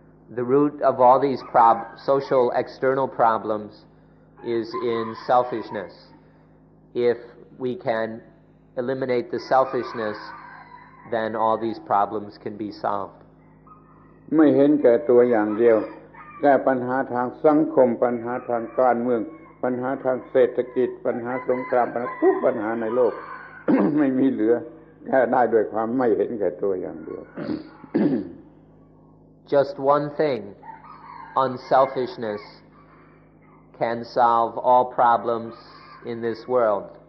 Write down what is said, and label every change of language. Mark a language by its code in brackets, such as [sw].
[en] The root of all these social external problems is in selfishness. If we can eliminate the selfishness, then all these problems can be solved. [th] ไม่เห็นแก่ตัวอย่างเดียว แก้ปัญหาทางสังคมปัญหาทางการเมืองปัญหาทางเศรษฐกิจปัญหาสงครามปัญหาทุกปัญหาในโลก ไม่มีเหลือแก้ได้ด้วยความไม่เห็นแก่ตัวอย่างเดียว [en] Just one thing, unselfishness, can solve all problems in this world.